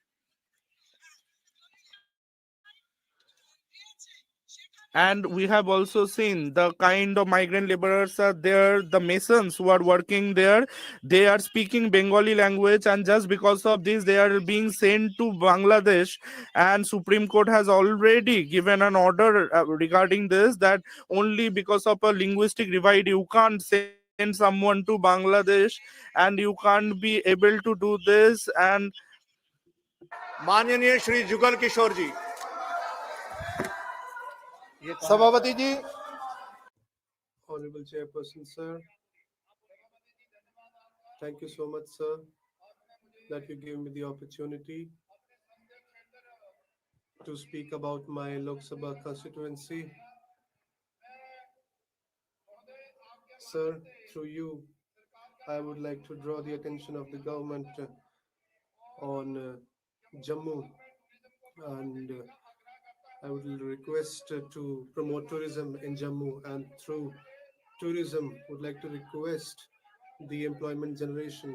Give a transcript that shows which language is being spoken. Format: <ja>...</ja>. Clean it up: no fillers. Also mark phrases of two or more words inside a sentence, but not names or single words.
<en>And we have also seen the kind of migrant laborers are there, the masons who are working there, they are speaking Bengali language, and just because of this they are being sent to Bangladesh. And Supreme Court has already given an order regarding this, that only because of a linguistic divide you can't send someone to Bangladesh, and you can't be able to do this. And</en> <hi>माननीय श्री जुगल किशोर जी. सभावती जी.</hi> <en>Honorable Chairperson, sir. Thank you so much, sir, that you give me the opportunity to speak about my Lok Sabha constituency. Sir, through you, I would like to draw the attention of the government on Jammu, and I would request to promote tourism in Jammu, and through tourism would like to request the employment generation.</en>